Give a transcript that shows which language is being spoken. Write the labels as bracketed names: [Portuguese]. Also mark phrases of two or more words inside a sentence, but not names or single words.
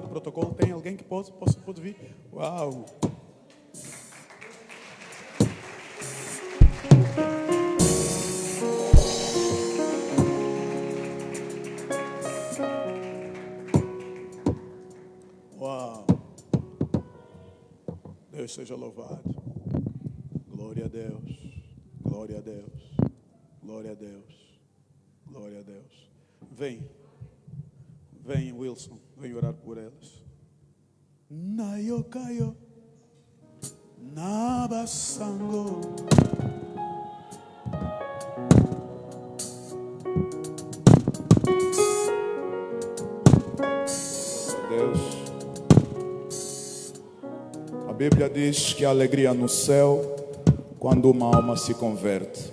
[Portuguese] Protocolo? Tem alguém que pode vir? Uau! Uau! Deus seja louvado. Glória a Deus. Glória a Deus. Glória a Deus. Glória a Deus. Vem, Wilson, vem orar por elas. [Lingala] Na yokayo, na basango. [Portuguese] Deus, a Bíblia diz que há alegria no céu quando uma alma se converte.